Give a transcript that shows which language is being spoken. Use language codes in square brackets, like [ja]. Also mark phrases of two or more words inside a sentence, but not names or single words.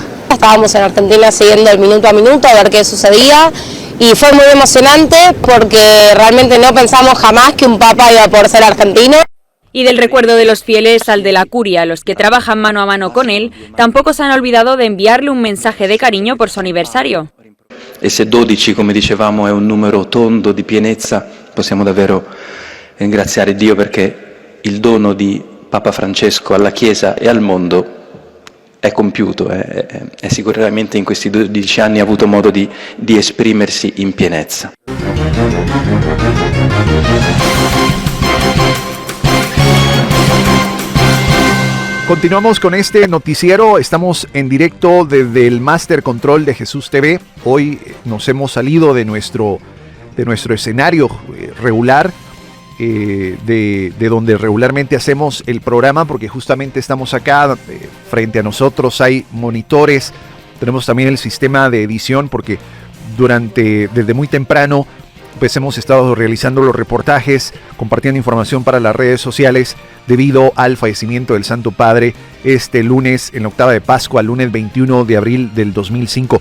[es] Estábamos en Argentina siguiendo el minuto a minuto a ver qué sucedía, y fue muy emocionante porque realmente no pensamos jamás que un papa iba a poder ser argentino. Y del recuerdo de los fieles al de la curia, los que trabajan mano a mano con él, tampoco se han olvidado de enviarle un mensaje de cariño por su aniversario. [it] Se 12, come dicevamo, è un numero tondo di pienezza, possiamo davvero ringraziare Dio perché il dono di Papa Francesco alla Chiesa e al mondo è compiuto, e sicuramente in questi 12 anni ha avuto modo di esprimersi in pienezza. [es] Continuamos con este noticiero, estamos en directo desde el Master Control de Jesús TV. Hoy nos hemos salido de nuestro escenario regular, de donde regularmente hacemos el programa, porque justamente estamos acá, frente a nosotros hay monitores, tenemos también el sistema de edición, porque desde muy temprano pues hemos estado realizando los reportajes, compartiendo información para las redes sociales debido al fallecimiento del Santo Padre este lunes, en la octava de Pascua, lunes 21 de abril del 2005.